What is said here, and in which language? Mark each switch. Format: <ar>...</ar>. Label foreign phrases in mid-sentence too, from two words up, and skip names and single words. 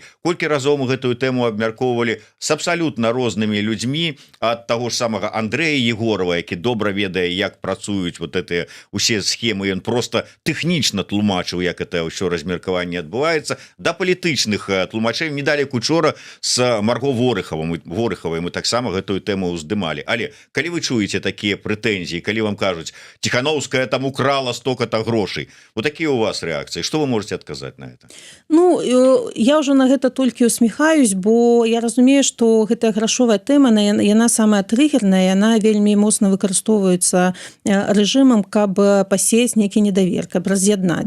<be>Колькі разоў мы гэтую тэму абмяркоўвалі с абсалютна рознымі людзьмі, ад таго ж самага Андрэя Егорова, які добра ведае, як працуюць вот гэтыя усе схемы, ён просто тэхнічна тлумачыў, як это ўсё размеркаванне адбываецца, да палітычных тлумачэй. Недалеку учора с Марго Ворыхавай мы таксама гэтую тэму ўздымалі. Але калі вы чуеце такія прэтэнзіі, калі вам кажуць, Тихановская там</be> <ru>украла столько-то</ru> <be>грошай, вот такія у вас рэакцыі, што</be> <ru>вы можете</ru> <be>адказаць на это? Ну, я ўжо на гэта толькі усміхаюсь, бо я разумею, што гэтая грашовая тэма, яна самая трыгерная, яна вельмі моцна выкарыстоўваецца рэжымам, каб пасеяць нейкі недавер, каб раз'яднаць.</be>